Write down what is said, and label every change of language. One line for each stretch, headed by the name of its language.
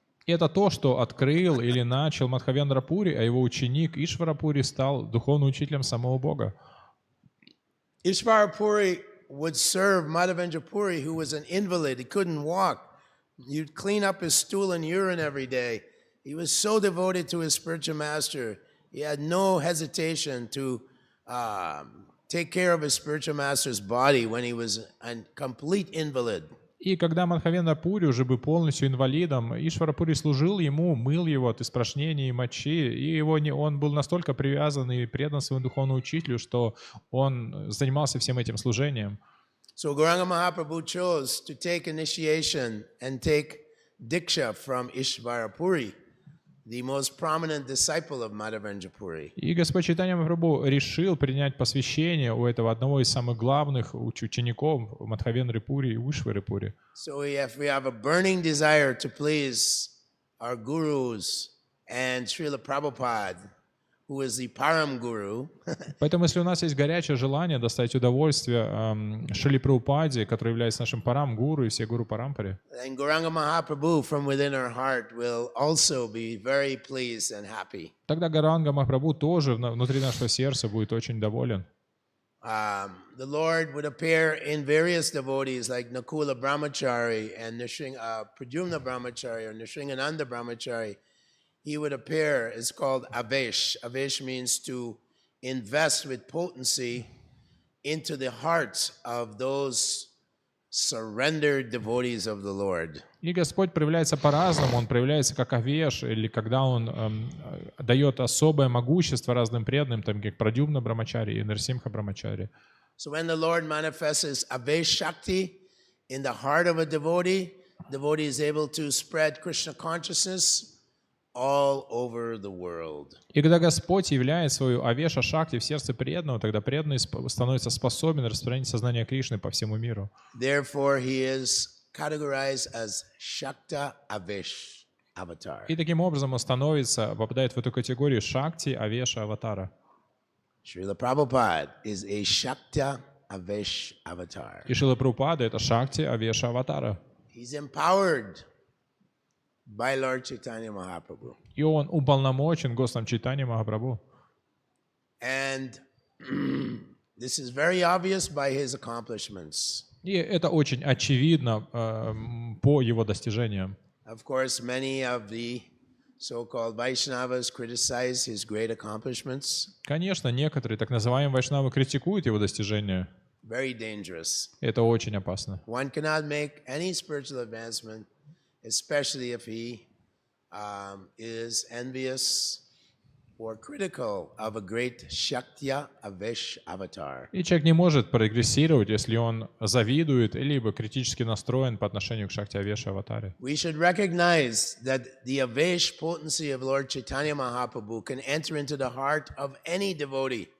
Russian: И это то, что открыл или начал Мадхавендра Пури, а его ученик Ишвара Пури стал духовным учителем самого Бога.
English: Ishvara Puri would serve Madhavendra Puri, who was an invalid. He couldn't walk. You'd clean up his stool and urine every day. He was so devoted to his spiritual master. He had no hesitation to take care of his spiritual master's body when he was a complete invalid.
Russian: И когда Мадхавендра Пури уже был полностью инвалидом, Ишвара Пури служил ему, мыл его от испражнений и мочи, и он был настолько привязан и предан своему духовному учителю, что он занимался всем этим служением.
English: So Gauranga Mahaprabhu chose to take initiation and take diksha from Ishvara Puri. the most prominent disciple of Madhavendra Puri.
Russian: И Господь Чайтанья Махапрабху решил принять посвящение у этого одного из самых главных учеников Мадхавендры Пури и Вишвары Пури.
English: So if we have a burning desire to please our gurus and Srila Prabhupada, who is the Param Guru,
Russian: Поэтому, если у нас есть горячее желание доставить удовольствие Шриле Прабхупаде, который является нашим парам-гуру и все гуру Парампаре,
English: then Gauranga Mahaprabhu from within our heart will also be very pleased and happy.
Russian: тогда Гауранга Махапрабху тоже внутри нашего сердца будет очень доволен.
English: The Lord would appear in various devotees like Nakula Brahmachari and Pradyumna Brahmachari or Nrsingananda Brahmachari. He would appear, it's called Avesh. Avesh means to invest with potency into the hearts of those surrendered devotees of the Lord.
Russian: И Господь проявляется по-разному. Он проявляется как Авеш, или когда Он дает особое могущество разным преданным, там, как Прадюмна Брамачари и Нарсимха Брамачари.
English: So when the Lord manifests His Avesh Shakti in the heart of a devotee, the devotee is able to spread Krishna consciousness all over the world.
Russian: И когда Господь являет свою Авеша Шакти в сердце преданного, тогда преданный становится способен распространить сознание Кришны по всему миру.
English: Therefore, he is categorized as Shakta Avesh Avatar.
Russian: И таким образом он попадает в эту категорию Шакти Авеша Аватара.
English: Srila Prabhupada is a Shakta Avesh Avatar.
Russian: И Шрила Прабхупада — это Шакти Авеша Аватара.
English: He's empowered by Lord Chaitanya Mahaprabhu.
Russian: И он уполномочен Господом Чайтаньей Махапрабху.
English: And this is very obvious by his accomplishments.
Russian: И это очень очевидно по его достижениям.
English: Of course, many of the so-called Vaishnavas criticize his great accomplishments.
Russian: Конечно, некоторые так называемые вайшнавы критикуют его достижения.
English: Very dangerous.
Russian: Это очень опасно.
English: One cannot make any spiritual advancement, especially if he is envious or critical of a great Shaktya Avesh avatar.
Russian: И человек не может прогрессировать, если он завидует, либо критически настроен по отношению к Шакти Авеша Аватаре.
English: We should recognize that the Avesh potency of Lord Chaitanya Mahaprabhu can enter into the heart of any devotee.